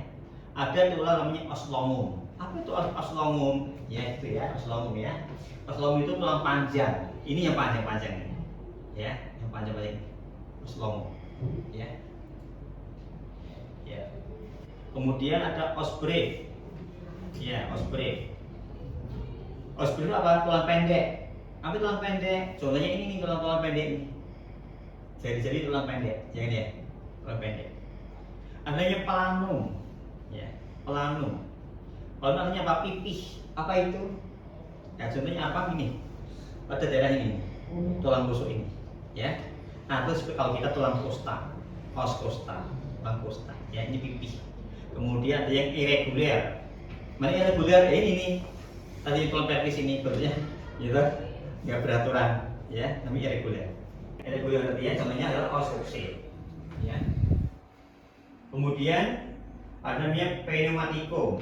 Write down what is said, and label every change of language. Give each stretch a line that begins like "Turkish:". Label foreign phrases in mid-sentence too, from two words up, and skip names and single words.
Indonesian: Ada tulang namanya
Latin: os longum.
Indonesian: Apa itu
Latin: os longum?
Indonesian: Ya itu ya,
Latin: os longum
Indonesian: ya.
Latin: Os longum
Indonesian: itu tulang panjang. Ini yang panjang-panjang ini ya, yang panjang-panjang ini
Latin: os longum
Indonesian: ya. Ya. Kemudian ada
Latin: os breve.
Indonesian: Ya,
Latin: os breve. Os breve
Indonesian: apa? Tulang pendek. Apa tulang pendek? Contohnya ini nih, tulang pendek ini. Jari-jari tulang pendek, jangan ya. Tulang pendek. Adanya planum. Ya, planum. Planum artinya apa? Pipih. Apa itu? Ya, contohnya apa ini? Pada daerah ini, tulang rusuk ini. Ya. Nah, terus kalau kita tulang costa,
Latin: os costa,
Indonesian: tulang costa. Ya, ini pipih. Kemudian ada yang irregular. Mana irregular? Ya, ini nih. Tadi tulang pelvis ini bentuknya gitu, nggak beraturan, ya, namanya irregular. Irregular artinya contohnya adalah
Latin: os coxae,
Indonesian: ya. Kemudian ada namanya pneumaticum.